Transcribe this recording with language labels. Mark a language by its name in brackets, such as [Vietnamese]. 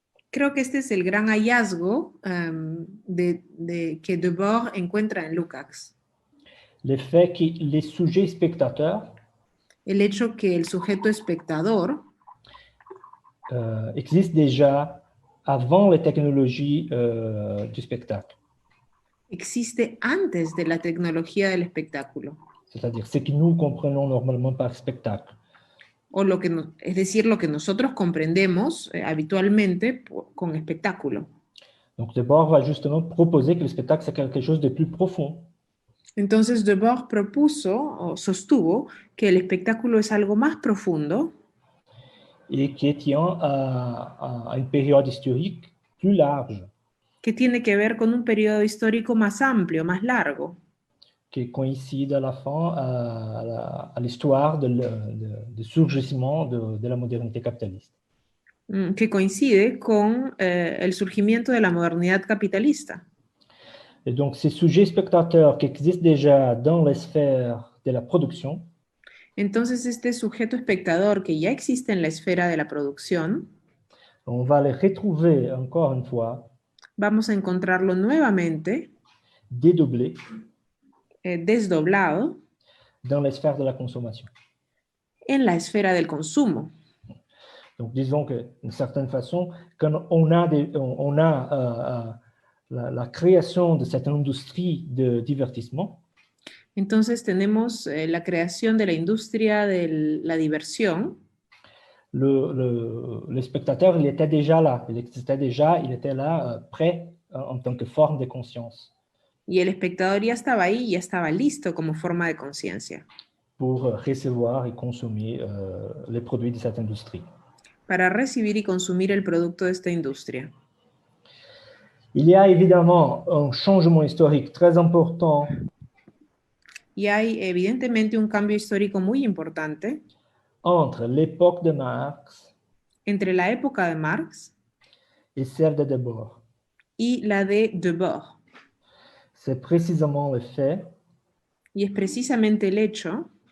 [Spanish] Creo que este es el gran hallazgo que Debord encuentra en Lukács. [French] Le fait que les sujets spectateurs, [Spanish] el hecho que el sujeto espectador [French] existe déjà avant les technologies du spectacle. [Spanish] Existe antes de la tecnología del espectáculo. [French] C'est-à-dire ce que nous comprenons normalement par spectacle. [Spanish] O es decir, lo que nosotros comprendemos habitualmente con espectáculo. [French] Donc Debord va justement proposer que le spectacle c'est quelque chose de plus profond. [Spanish] Entonces Debord propuso o sostuvo que el espectáculo es algo más profundo [French] Et qui tient à une période historique plus large, [Spanish] que tiene que ver con un periodo histórico más amplio, más largo, [French] qui coïncide à la fin à l'histoire de surgissement de la modernité capitaliste. [Spanish] que coincide con el surgimiento de la modernidad capitalista. [French] Et donc, ces sujets spectateurs qui existent déjà dans les sphères de la production [Spanish] Entonces este sujeto espectador que ya existe en la esfera de la producción, [French] on va les retrouver encore une fois, [Spanish] vamos a encontrarlo nuevamente [French] dédoublés [Spanish] desdoblado [French] dans les sphères de la consommation. [Spanish] en la esfera del consumo. [French] Donc, disons que, d'une certaine façon, quand on a la création de cette industrie de divertissement, [Spanish] Entonces tenemos la creación de la industria de la diversión. [French] le spectateur, il était déjà là, il existait déjà, il était là, prêt en tant que forme de conscience [Spanish] Y el espectador ya estaba ahí, ya estaba listo como forma de conciencia [French] pour recevoir et consommer les produits de cette industrie. [Spanish] para recibir y consumir el producto de esta industria. [French] Il y a évidemment un changement historique très important [Spanish] Y hay evidentemente un cambio histórico muy importante [French] entre l'époque de Marx [Spanish] entre la época de Marx [French] et celle de Debord. [Spanish] y la de Debord. [French] C'est précisément le fait [Spanish] Y es precisamente el hecho